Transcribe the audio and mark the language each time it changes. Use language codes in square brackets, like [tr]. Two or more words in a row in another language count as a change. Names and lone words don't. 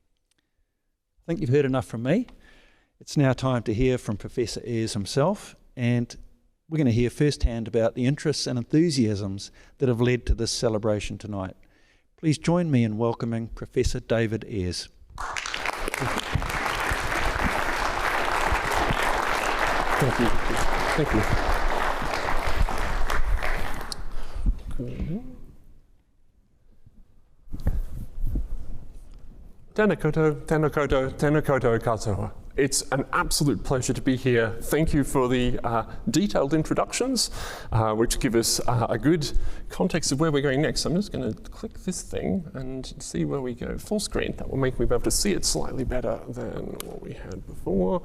[en] I think you've heard enough from me. It's now time to hear from Professor Eyers himself, and we're going to hear firsthand about the interests and enthusiasms that have led to this celebration tonight. Please join me in welcoming Professor David Eyers. Thank you. Thank you. [mi] Tēnā koutou, tēnā koutou, tēnā koutou katoa. [en] It's an absolute pleasure to be here. Thank you for the detailed introductions, which give us a good context of where we're going next. I'm just going to click this thing and see where we go. Full screen. That will make me be able to see it slightly better than what we had before.